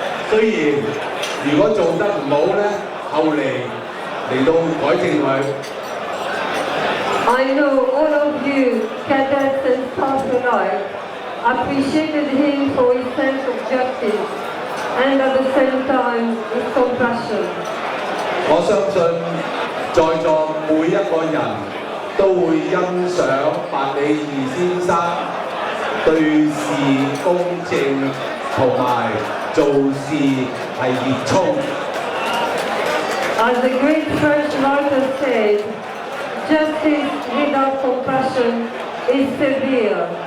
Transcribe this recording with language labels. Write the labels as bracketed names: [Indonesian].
[Cantonese] 雖然如果做得唔好咧，後嚟到改正佢。 [English] I know all of you, cadets and staff alike, appreciated him for his sense of justice and at the same time his compassion. [Cantonese] 我相信在座每一個人都會欣賞白里爾先生對事公正同埋做事係熱衷。 [English] As the great French writer said, justice without compassion is severe.